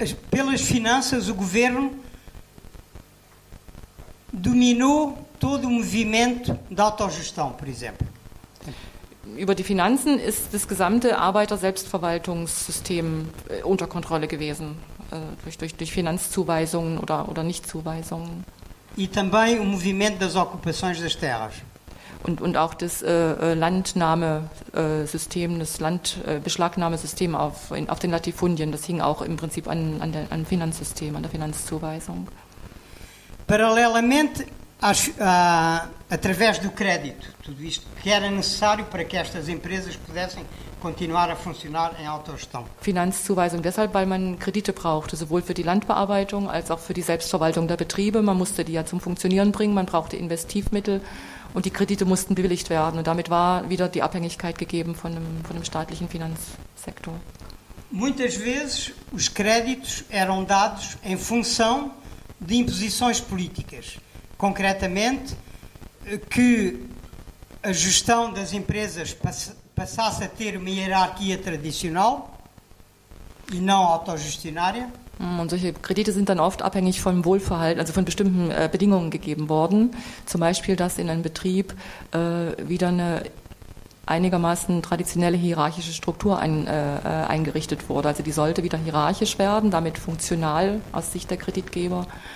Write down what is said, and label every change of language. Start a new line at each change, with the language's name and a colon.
Portuguese: Pelas finanças, o governo dominou todo o movimento de autogestão, por exemplo.
German: Über die Finanzen ist das gesamte Arbeiter-Selbstverwaltungssystem unter Kontrolle gewesen, durch Finanzzuweisungen oder Nichtzuweisungen.
Portuguese: E também o movimento das ocupações das terras.
German: Und auch das Landnahmesystem, das Beschlagnahmesystem auf den Latifundien, das hing auch im Prinzip an Finanzsystem, an der Finanzzuweisung.
Portuguese: Paralelamente, através do crédito, tudo isto que era necessário para que estas empresas pudessem continuar a funcionar em autogestão.
German: Finanzzuweisung deshalb, weil man Kredite brauchte, sowohl für die Landbearbeitung als auch für die Selbstverwaltung der Betriebe. Man musste die ja zum Funktionieren bringen, man brauchte Investivmittel. Und die Kredite mussten bewilligt werden. Und damit war wieder die Abhängigkeit gegeben von dem staatlichen Finanzsektor.
Portuguese: Muitas vezes os créditos eram dados em função de imposições políticas. Concretamente, que a gestão das empresas passasse a ter uma hierarquia tradicional e não autogestionária.
German: Und solche Kredite sind dann oft abhängig vom Wohlverhalten, also von bestimmten Bedingungen gegeben worden. Zum Beispiel, dass in einem Betrieb wieder eine einigermaßen traditionelle hierarchische Struktur eingerichtet wurde. Also die sollte wieder hierarchisch werden, damit funktional aus Sicht der Kreditgeber.